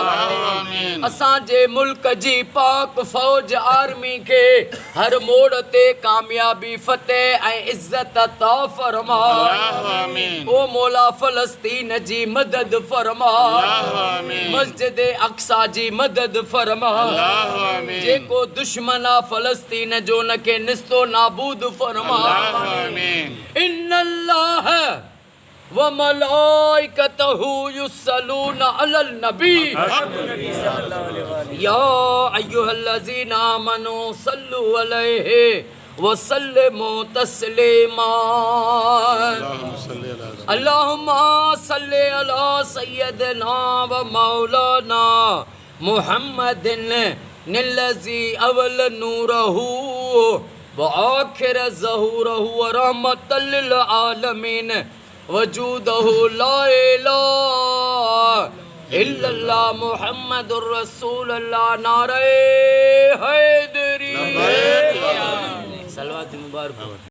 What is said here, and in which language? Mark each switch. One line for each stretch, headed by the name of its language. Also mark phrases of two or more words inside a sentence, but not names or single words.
Sindhi: असांजे मुल्क जी पाक फ़ौज आर्मी खे हर मोड़ ते कामयाबी, फ़तेह ऐं इज़्ज़त अता फरमा। ओ मौला फ़लस्तीन जी मदद फरमा। मस्जिद अक्सा जी मदद फरमा। जेको दुश्मन आहे फ़लस्तीन जो उनखे निस्तो नाबूद फरमा।
Arabic: إن الله وملائكته يصلون على النبي يا أيها الذين آمنوا صلوا عليه وسلموا تسليما. اللهم صل على سيدنا ومولانا محمد الذي أول نوره وآخر ظهوره ورحمة للعالمين وجوده لا إله إلا الله محمد رسول الله.
Sindhi: नारे हैदरी। सलवात मुबारक।